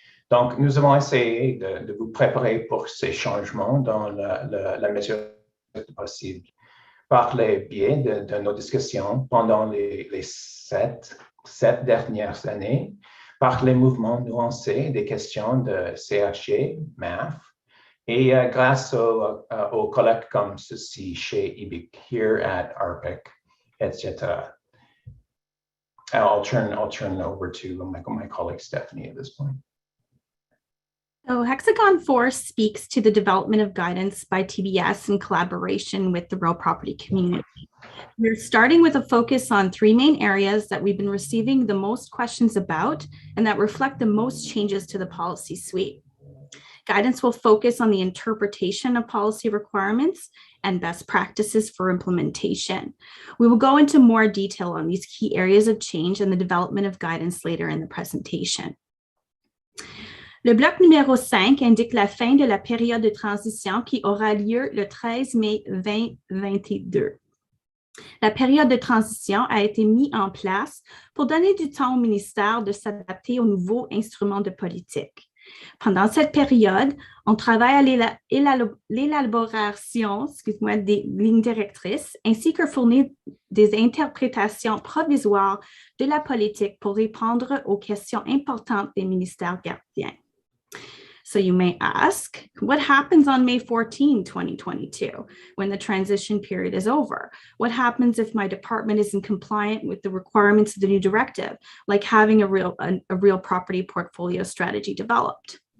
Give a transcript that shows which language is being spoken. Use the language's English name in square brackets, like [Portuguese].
[French] Donc, nous avons essayé de vous préparer pour ces changements dans la mesure possible par le biais de nos discussions pendant les 7 dernières années, par les mouvements nuancés des questions de CHG, MAF, et grâce aux collègues comme ceci chez IBIC, [English] here at RPIC, [French] etc. [English] I'll turn over to my colleague Stephanie at this point. So Hexagon 4 speaks to the development of guidance by TBS in collaboration with the real property community. We're starting with a focus on 3 main areas that we've been receiving the most questions about and that reflect the most changes to the policy suite. Guidance will focus on the interpretation of policy requirements and best practices for implementation. We will go into more detail on these key areas of change and the development of guidance later in the presentation. [French] Le bloc numéro 5 indique la fin de la période de transition qui aura lieu le 13 mai 2022. La période de transition a été mise en place pour donner du temps au ministère de s'adapter aux nouveaux instruments de politique. Pendant cette période, on travaille à l'élaboration des lignes directrices ainsi que fournir des interprétations provisoires de la politique pour répondre aux questions importantes des ministères gardiens. [English] So you may ask, what happens on May 14, 2022, when the transition period is over? What happens if my department isn't compliant with the requirements of the new directive, like having a real property portfolio strategy developed?